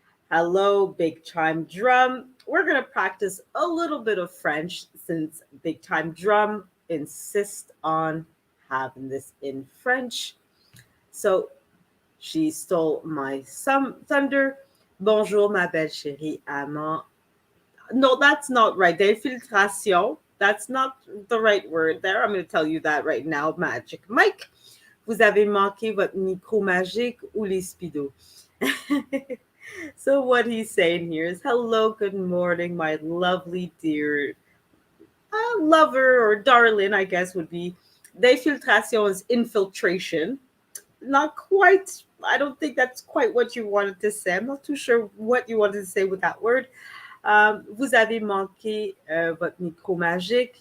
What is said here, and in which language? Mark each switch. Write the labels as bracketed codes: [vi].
[en] Hello, big time drum. We're going to practice a little bit of French since big time drum insists on having this in French. So she stole my thunder. [fr] Bonjour, ma belle chérie amant. [en] No, that's not right. [fr] D'infiltration. [en] That's not the right word there. I'm going to tell you that right now. Magic Mike. [fr] Vous avez manqué votre micro magique ou les speedos. [en] So what he's saying here is, hello, good morning, my lovely dear lover or darling, I guess would be. Defiltration is infiltration. Not quite. I don't think that's quite what you wanted to say. I'm not too sure what you wanted to say with that word. [fr] Vous avez manqué votre micro magique.